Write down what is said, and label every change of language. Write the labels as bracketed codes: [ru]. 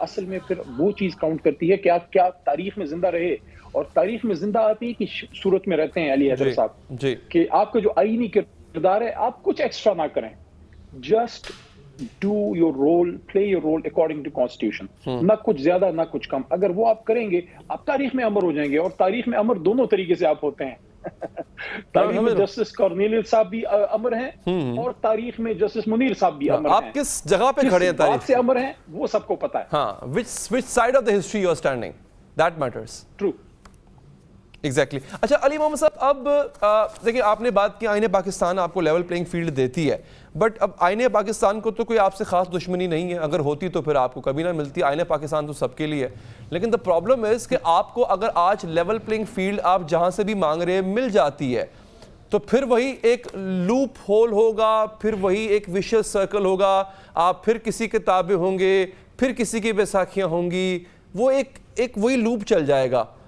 [ur] اصل میں پھر وہ چیز کاؤنٹ کرتی ہے کہ آپ کیا تاریخ میں زندہ رہے, اور تاریخ میں زندہ آپ ہی کی صورت میں رہتے ہیں علی حیدر صاحب, کہ آپ کا جو آئینی کردار ہے آپ کچھ ایکسٹرا نہ کریں, just [en] do your role, play your role according to constitution. [ur] نہ کچھ زیادہ نہ کچھ کم. اگر وہ آپ کریں گے آپ تاریخ میں امر ہو جائیں گے, اور تاریخ میں امر دونوں طریقے سے آپ ہوتے ہیں. تاریخ میں جسٹس کارنیلیس صاحب بھی امر ہیں, اور تاریخ میں جسٹس منیر صاحب بھی امر ہیں. آپ کس جگہ پہ کھڑے ہیں تاریخ بات سے امر ہیں وہ سب کو پتا ہے. ہاں, [en] which side of the history you are standing, that matters. True. Exactly. [ur] اچھا علی محمد صاحب, اب دیکھیں آپ نے بات کی آئین پاکستان آپ کو لیول پلینگ فیلڈ دیتی ہے, بٹ اب آئین پاکستان کو تو کوئی آپ سے خاص دشمنی نہیں ہے, اگر ہوتی تو پھر آپ کو کبھی نہ ملتی. آئین پاکستان تو سب کے لیے ہے, لیکن [en] the problem is [ur] کہ آپ کو اگر آج لیول پلینگ فیلڈ آپ جہاں سے بھی مانگ رہے ہیں مل جاتی ہے, تو پھر وہی ایک لوپ ہول ہوگا, پھر وہی ایک ویشیس سرکل ہوگا, آپ پھر کسی کے تابع ہوں گے, پھر کسی کی بیساکھیاں ہوں گی, وہ ایک وہی لوپ چل جائے گا.